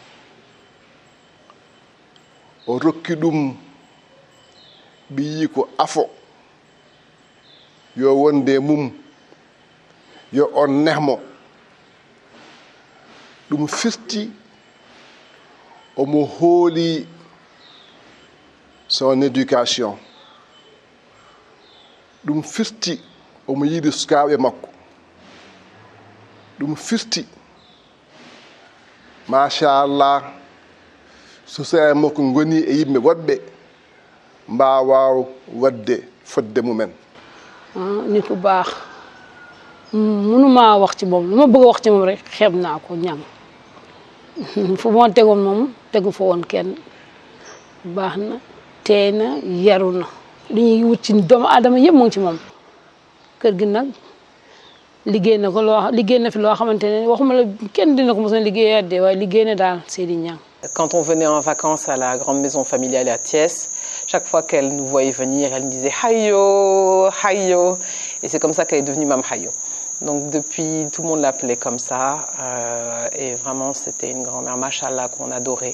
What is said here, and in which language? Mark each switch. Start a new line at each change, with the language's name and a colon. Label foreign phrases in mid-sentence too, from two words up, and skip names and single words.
Fula: o rokki ɗum ɓiyiko afo yo wonde mum yo on nehmo ɗum firti omo hooli
French: son éducation
Fula: ɗum firti omo yiɗi sukaɓe makko ɗum firti machallah so sae makko goni e yimɓe woɗɓe mbawa wadde fodde mumen
Wolof: nit ku baax mënuma wax ci moom lu ma bëgg a wax ci moom rek xeeb naa ko ñam fu ma tegoon moom tegu fa woon kenn baax na teey na yaru na li ñuy wut ci doomu aadama yëpp mu ngi ci moom kër gi nag liggéey na fi loo xamante ne waxuma la kenn dina ko mos a liggéeyaat de waaye liggéey na daal Seydi Niang.
French: Quand on venait en vacances à la grande maison familiale à Thiès, chaque fois qu'elle nous voyait venir, elle nous disait Hayo, Hayo. Et c'est comme ça qu'elle est devenue Mam Hayo. Donc depuis, tout le monde l'appelait comme ça. Et vraiment, c'était une grand-mère, machallah, qu'on adorait.